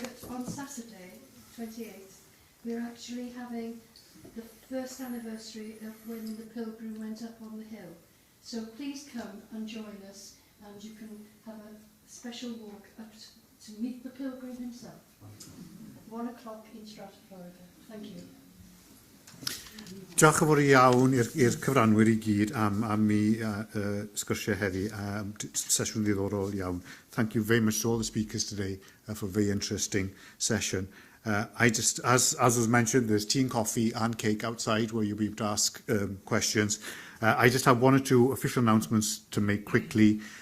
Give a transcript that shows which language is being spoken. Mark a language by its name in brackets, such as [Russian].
[English] On Saturday, 28th, we're actually having the first anniversary of when the pilgrim went up on the hill. So please come and join us, and you can have a special walk up to meet the pilgrim himself. At 1 o'clock in Strata Florida. Thank you. [Welsh] Diolch yn fawr iawn i'r cyfranwyr I gyd am I sgwrsio heddi, sesiwn ddiddorol iawn. [English] Thank you very much to all the speakers today for a very interesting session. I just, as was mentioned, there's tea and coffee and cake outside where you'll be able to ask questions. I just have one or two official announcements to make quickly.